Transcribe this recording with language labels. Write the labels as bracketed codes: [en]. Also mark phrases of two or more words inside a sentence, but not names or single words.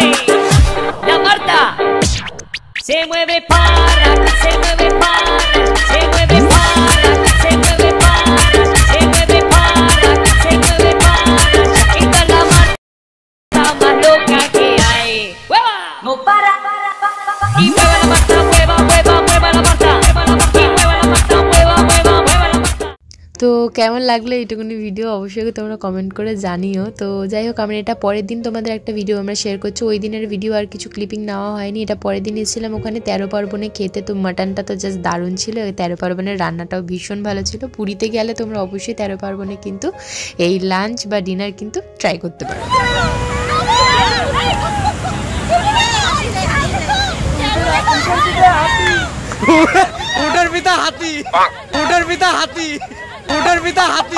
[es] La Marta se mueve para, se mueve para, se mueve para, se mueve para, se mueve para, se mueve para. Esta es la Marta más loca que hay. ¡Hueva! No para, y mueva la Marta, mueva, mueva, mueva la Marta, mueva la Marta, mueva la Marta, mueva, mueva, mueva la Marta. [bn] তো কেমন লাগলো এইটুকুনি ভিডিও অবশ্যই তোমরা কমেন্ট করে জানিও। তো যাই হোক, আমরা এটা পরের দিন তোমাদের একটা ভিডিও আমরা শেয়ার করছি। ওই দিনের ভিডিও আর কিছু ক্লিপিং নেওয়া হয়নি, এটা পরের দিন এসেছিলাম ওখানে 13 পার্বণে খেতে। তো মাটনটা তো জাস্ট দারুণ ছিল, 13 পার্বণের রান্নাটাও ভীষণ ভালো ছিল। পুরীতে গেলে তোমরা অবশ্যই 13 পার্বণে কিন্তু এই লাঞ্চ বা ডিনার কিন্তু ট্রাই করতে পারো। [hi] उधर भी था हाथी, उधर भी था हाथी, उधर भी था हाथी।